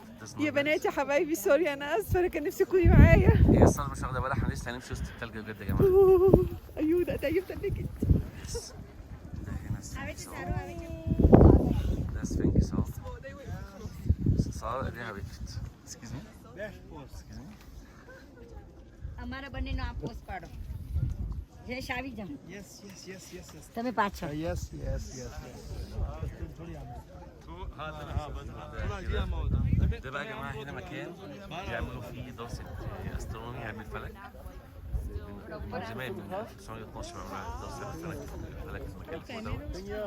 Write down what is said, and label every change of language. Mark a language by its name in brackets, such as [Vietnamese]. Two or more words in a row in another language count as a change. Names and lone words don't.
[Arabic] يا بنات يا حبايبي، سوري انا اسفه، انا كان نفسي تكوني معايا. هي الصراحة مش واخدة بالها، احنا لسه هنمشي وسط التلج بجد يا جماعة. ايوه ده تلجت. ده هنا سفنكس اهو. ده سفنكس اهو. سارة ايديها وقفت. [English] Excuse me. [Gujarati] અમારા બંનેનો આ પોસ્ટ પાડો. જયેશ આવી જાઓ. [English] Yes. [Gujarati] તમે પાછળ. [English] Yes. [Arabic] थोड़ा ده بقى يا جماعه هنا مكان بيعملوا فيه دراسه استرونومي علم الفلك. من زمان من 1912 بيعملوا دراسه الفلك في المكان اللي فوق دوت.